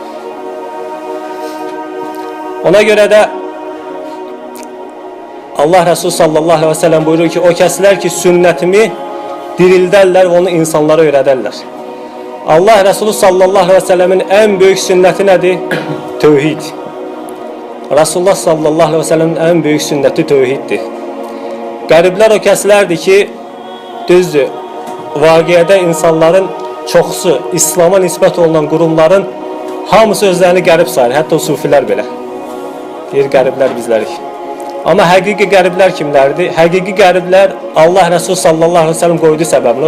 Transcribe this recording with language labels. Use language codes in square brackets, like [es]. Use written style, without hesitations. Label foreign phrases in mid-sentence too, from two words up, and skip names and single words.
[tr] Ona göre de Allah Resulü [ar] صلى الله عليه وسلم [tr] buyuruyor ki, [az] o kəslər ki sünnətimi dirildərlər ve onu insanlara öyrədərlər. [tr] Allah Resulü [ar] صلى الله عليه وسلم [tr] en büyük sünneti nedir? Tevhid. Resulullah [ar] صلى الله عليه وسلم [tr] en büyük sünneti tevhiddir. [az] Qəriblər o kəslərdir ki, düzdür, vaqiədə insanların çoxusu, İslam'a nisbət olunan qurumların hamısı özlərini qərib sayır, hətta o sufilər belə. Deyir, qəriblər bizlərik. Amma həqiqi qəriblər kimlərdir? Həqiqi qəriblər Allah Resulü [ar] صلى الله عليه وسلم [az] qoyduğu səbəblə.